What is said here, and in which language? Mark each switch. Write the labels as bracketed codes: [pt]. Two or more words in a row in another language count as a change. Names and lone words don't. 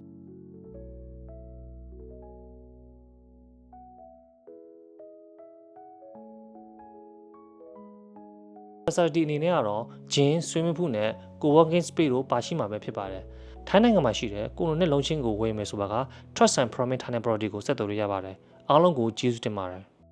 [my] facility အနေနဲ့ကတော့ [en] gym swimming pool [my] နဲ့ [en] co-working space [my] တို့ပါရှိမှာပဲဖြစ်ပါတယ်။ထိုင်းနိုင်ငံမှာရှိတဲ့ကိုလိုနဲ့လုံးချင်းကိုဝယ်မယ်ဆိုပါက Trust and Promise Thailand Property ကိုဆက်သွယ်လို့ရပါတယ်။အားလုံးကိုကျေးဇူးတင်ပါတယ်။